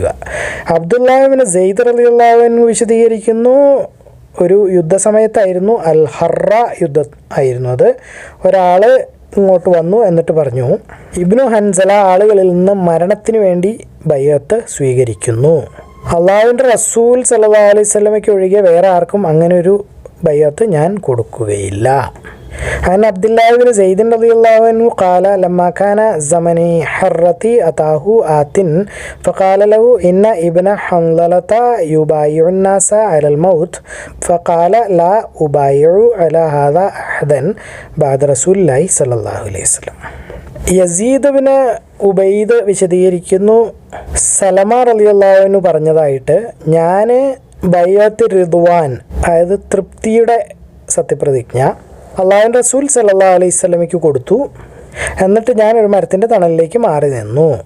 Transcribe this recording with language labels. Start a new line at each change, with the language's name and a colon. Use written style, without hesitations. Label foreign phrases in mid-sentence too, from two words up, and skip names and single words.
Malayalam: അബ്ദുല്ലാഹ് ഇബ്നു സെയ്ദ്
Arabic: رضي الله عنه
Malayalam: വിശദീകരിക്കുന്നു, ഒരു യുദ്ധസമയത്തായിരുന്നു, അൽ ഹറ യുദ്ധം ആയിരുന്നു അത്. ഒരാൾ ഇങ്ങോട്ട് വന്നു, എന്നിട്ട് പറഞ്ഞു, ഇബ്നു ഹൻസല ആളുകളിൽ നിന്ന് മരണത്തിന് വേണ്ടി ബൈഅത്ത് സ്വീകരിക്കുന്നു. അള്ളാഹുവിൻ്റെ റസൂൽ
Arabic: صلى الله عليه وسلم
Malayalam: ഒഴികെ വേറെ ആർക്കും അങ്ങനെ ഒരു ബൈഅത്ത് ഞാൻ കൊടുക്കുകയില്ല.
Arabic: عن عبد الله بن زيد رضي الله عنه قال لما كان زمن حرة أتاه آت فقال له إن ابن حنظلة يبايع الناس على الموت فقال لا أبايع على هذا أحدا بعد رسول الله صلى الله عليه وسلم.
Malayalam: യസീദ് ബിൻ ഉബൈദ് വിശദീകരിക്കുന്നു, സലമ
Arabic: رضي الله عنه
Malayalam: പറഞ്ഞതായിട്ട്, ഞാൻ ബൈഅത്ത് റിദ്വാൻ, അതായത് തൃപ്തിയുടെ സത്യപ്രതിജ്ഞ, അള്ളാഹുവിൻ്റെ റസൂൽ
Arabic: صلى الله عليه وسلم
Malayalam: കൊടുത്തു. എന്നിട്ട് ഞാൻ ഒരു മരത്തിൻ്റെ തണലിലേക്ക് മാറി നിന്നു.